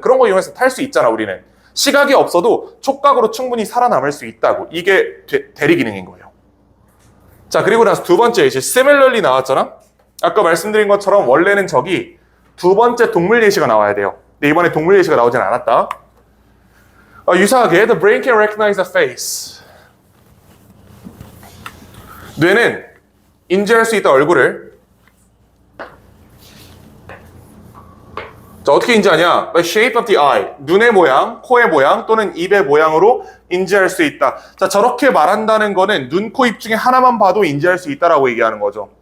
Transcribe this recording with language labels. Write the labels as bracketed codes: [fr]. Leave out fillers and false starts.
[ko] 그런 거 이용해서 탈 수 있잖아, 우리는. 시각이 없어도 촉각으로 충분히 살아남을 수 있다고. 이게 대리 기능인 거예요. 자, 그리고 나서 두 번째 예시, similarly 나왔잖아. 아까 말씀드린 것처럼 원래는 저기 두 번째 동물 예시가 나와야 돼요. 근데 이번에 동물 예시가 나오진 않았다. 유사하게 [en] the brain can recognize a face. [ko] 뇌는 인지할 수 있다, 얼굴을. 자, 어떻게 인지하냐? [en] The shape of the eye. [ko] 눈의 모양, 코의 모양 또는 입의 모양으로 인지할 수 있다. 자, 저렇게 말한다는 거는 눈, 코, 입 중에 하나만 봐도 인지할 수 있다라고 얘기하는 거죠.